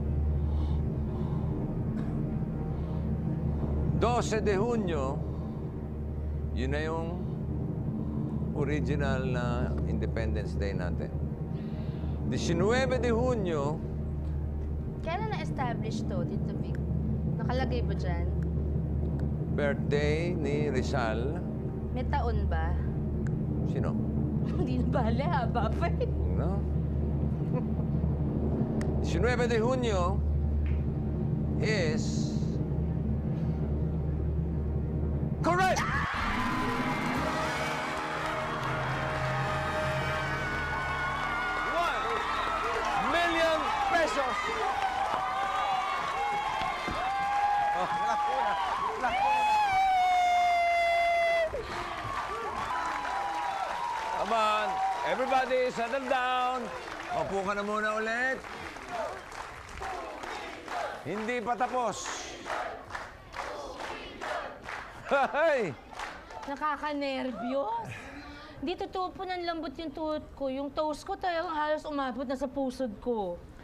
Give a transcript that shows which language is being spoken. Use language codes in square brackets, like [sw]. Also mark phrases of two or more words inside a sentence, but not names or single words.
[es] 12 de Junio, [tl] yun na yung original na Independence Day natin. [es] 19 de Junio, [tl] Kailan na-establish to, Tito Vic? Nakalagay ba dyan? birthday ni Rizal. May taon ba? Sino? Hindi na bale, haba pa eh. [en] No? [es] 19 de Junio [en] is... correct! 1 million pesos! Oh, come on, everybody, settle down. [tl] Opo ka na muna ulit. Hindi pa tapos. [en] Hey! [tl] Nakaka-nervyos. Hindi totoo po ng lambot yung tuhod ko. Yung toes ko talagang halos umabot na sa pusod ko.